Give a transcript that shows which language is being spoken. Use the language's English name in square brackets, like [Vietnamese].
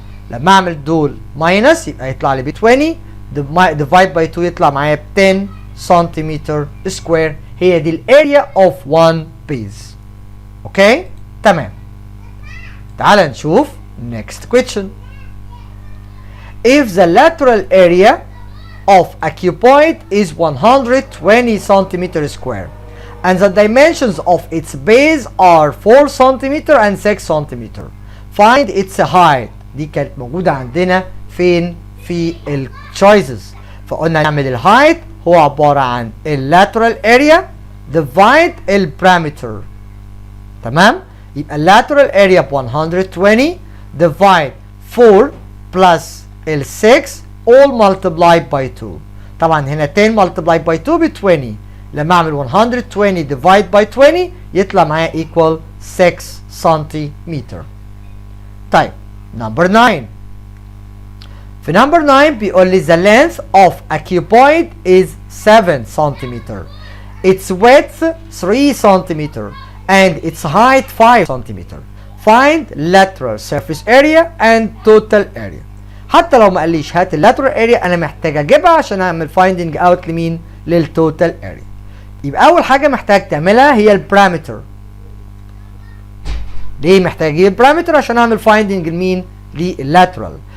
[Arabic] لما اعمل دول minus يبقى يطلع لي ب 20 [English] divide by 2 [Arabic] يطلع معايا ب 10 سنتيمتر سكوير. هي دي الاريا of one base. اوكي تمام. تعال نشوف [English] next question. If the lateral area of a cuboid is 120 centimeter square and the dimensions of its base are 4 centimeter and 6 centimeter, find its height. [Arabic] دي كانت موجودة عندنا فين؟ في ال choices. فقلنا نعمل الهايت هو عبارة عن اللاترال اريا divide البارامتر. تمام؟ يبقى اللاترال اريا ب 120 divide 4 [English] plus ال 6 all multiplied by 2. [Arabic] طبعا هنا 10 [English] multiplied by 2 [Arabic] ب 20. لما اعمل 120 [English] divide by 20 [Arabic] يطلع معايا equal 6 سنتيمتر. طيب number 9. في number 9 بيقول لي [English] the length of a cuboid is 7 centimeter. Its width 3 centimeter and its height 5 centimeter. Find lateral surface area and total area. [Arabic] حتى لو ما قاليش هات اللاترال اريا انا محتاج اجيبها عشان اعمل فايندنج اوت لمين؟ للتوتال اريا. يبقى اول حاجه محتاج تعملها هي البارامتر. ليه محتاج اجيب البارامتر؟ عشان اعمل فايندنج لمين؟ لللاترال.